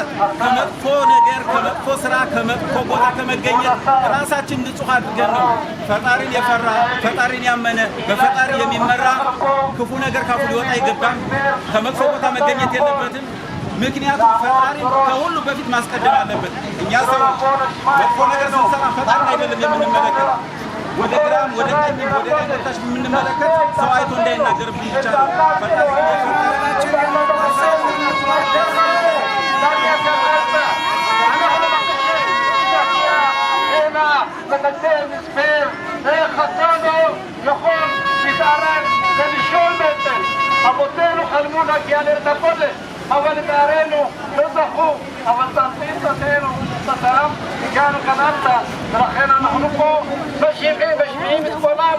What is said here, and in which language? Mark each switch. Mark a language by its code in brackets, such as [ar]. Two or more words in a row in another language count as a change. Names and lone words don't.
[am] ከመጥፎ ነገር፣ ከመጥፎ ስራ፣ ከመጥፎ ቦታ ከመገኘት ራሳችን ንጹህ አድርገን ነው። ፈጣሪን የፈራ ፈጣሪን ያመነ በፈጣሪ የሚመራ ክፉ ነገር ካፉ ሊወጣ አይገባም። ከመጥፎ ቦታ መገኘት የለበትም። ምክንያቱም ፈጣሪ ከሁሉ በፊት ማስቀደም አለበት። እኛ ሰዎች መጥፎ ነገር ስንሰራ ፈጣሪ አይደለም የምንመለከት፣ ወደ ግራም ወደ ቀኝም ወደ ላይ ወጣች የምንመለከት ሰው አይቶ እንዳይናገር ብቻ ነው። ፈጣሪ የፈጠራችን [he] אבותינו חלמו להגיע לארץ הקודש, אבל לצערנו לא זכו, אבל תעשינו סתם, הגענו כאן ארצה, ולכן אנחנו פה משמיעים את קולם.